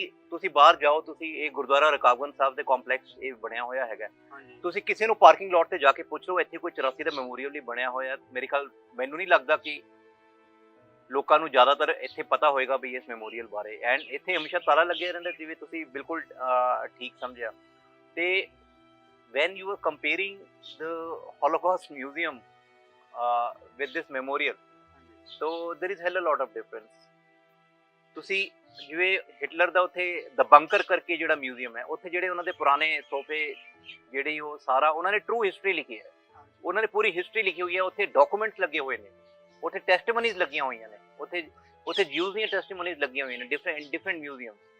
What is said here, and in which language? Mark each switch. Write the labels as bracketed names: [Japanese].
[Punjabi] ਤੁਸੀਂ ਬਾਹਰ ਜਾਓ, ਤੁਸੀਂ ਇਹ ਗੁਰਦੁਆਰਾ ਰਕਾਬਗੰਜ ਸਾਹਿਬ ਦੇ ਕੰਪਲੈਕਸ ਇਹ ਬਣਿਆ ਹੋਇਆ ਹੈਗਾ, ਤੁਸੀਂ ਕਿਸੇ ਨੂੰ ਪਾਰਕਿੰਗ ਲੋਟ ਤੇ ਜਾ ਕੇ ਪੁੱਛ ਲਓ ਇੱਥੇ ਕੋਈ 84 ਦਾ ਮੈਮੋਰੀਅਲ ਹੀ ਬਣਿਆ ਹੋਇਆ। ਮੇਰੇ ਖਿਆਲ ਮੈਨੂੰ ਨਹੀਂ ਲੱਗਦਾ ਕਿ ਲੋਕਾਂ ਨੂੰ ਜ਼ਿਆਦਾਤਰ ਇੱਥੇ ਪਤਾ ਹੋਏਗਾ ਵੀ ਇਸ ਮੈਮੋਰੀਅਲ ਬਾਰੇ। ਐਂਡ ਇੱਥੇ ਹਮੇਸ਼ਾ ਤਾਲਾ ਲੱਗਿਆ ਰਹਿੰਦਾ, ਜਿਵੇਂ ਤੁਸੀਂ ਬਿਲਕੁਲ ਠੀਕ ਸਮਝਿਆ। [English] ਤੇ when you are comparing the Holocaust Museum with this memorial, so there is hell a lot of difference. [Punjabi] ਤੁਸੀਂ ਜਿਵੇਂ ਹਿਟਲਰ ਦਾ ਉੱਥੇ ਦ ਬੰਕਰ ਕਰਕੇ ਜਿਹੜਾ ਮਿਊਜ਼ੀਅਮ ਹੈ, ਉੱਥੇ ਜਿਹੜੇ ਉਹਨਾਂ ਦੇ ਪੁਰਾਣੇ ਤੋਹਫੇ ਜਿਹੜੀ ਉਹ ਸਾਰਾ ਉਹਨਾਂ ਨੇ ਟਰੂ ਹਿਸਟਰੀ ਲਿਖੀ ਹੈ, ਉਹਨਾਂ ਨੇ ਪੂਰੀ ਹਿਸਟਰੀ ਲਿਖੀ ਹੋਈ ਹੈ। ਉੱਥੇ ਡਾਕੂਮੈਂਟਸ ਲੱਗੇ ਹੋਏ ਨੇ, ਉੱਥੇ ਟੈਸਟੀਮਨੀਜ਼ ਲੱਗੀਆਂ ਹੋਈਆਂ ਨੇ, ਉੱਥੇ ਜਿਊਜ਼ ਦੀਆਂ ਟੈਸਟੀਮਨੀਜ਼ ਲੱਗੀਆਂ ਹੋਈਆਂ ਨੇ ਡਿਫਰੈਂਟ ਮਿਊਜ਼ੀਅਮ।